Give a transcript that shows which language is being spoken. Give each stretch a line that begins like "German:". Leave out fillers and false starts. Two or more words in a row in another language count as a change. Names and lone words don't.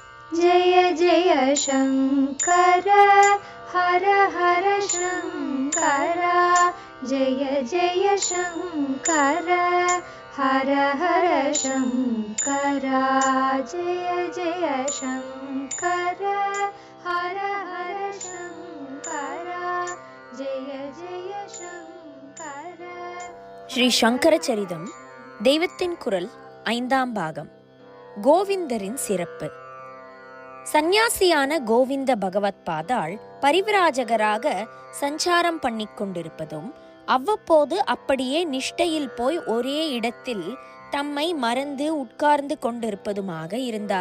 Sanskrit: जय जय शङ्कर हर हर शङ्कर जय जय शङ्कर हर हर शङ्कर जय जय शङ्कर हर हर शङ्कर जय जय शङ्कर.
Tamil: ஸ்ரீ சங்கர சரிதம் தெய்வத்தின் குரல் 5ஆம் பாகம். கோவிந்தரின் சிறப்பு. சந்நியாசியான கோவிந்த பகவத் பாதாள் பரிவிராஜகராக சஞ்சாரம் பண்ணி கொண்டிருப்பதும் அவ்வப்போது அப்படியே நிஷ்டையில் போய் ஒரே இடத்தில் தம்மை மறந்து உட்கார்ந்து கொண்டிருப்பதுமாக இருந்தார்.